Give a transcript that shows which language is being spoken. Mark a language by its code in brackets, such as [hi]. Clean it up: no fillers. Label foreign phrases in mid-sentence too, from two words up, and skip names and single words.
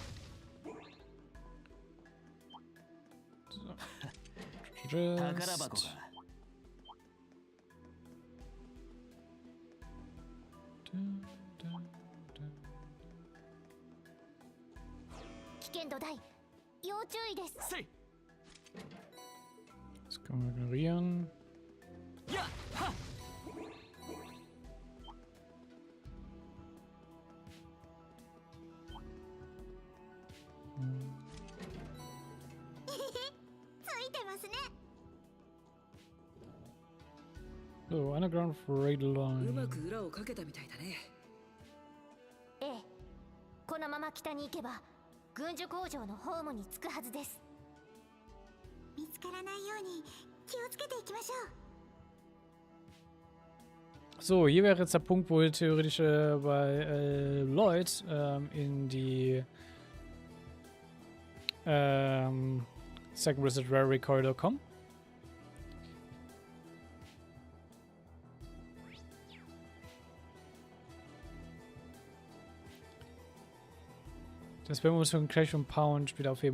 [ja] 宝箱が。危険度大。要注意です。 [de] Das können wir ignorieren. Ja, ha. [en] So, underground freight [ja] う [en] line. [ja] まく裏をかけたみたいだね。ええ。このまま北に行けば軍需工場のホームに着くはずです。見つからないように気をつけていきましょう。 [de] So, hier wäre jetzt der Punkt, wo wir theoretisch bei Lloyd in die [en] Second visit [de] Reverie Corridor kommen. Das werden wir uns für gleich ein paar und später aufheben.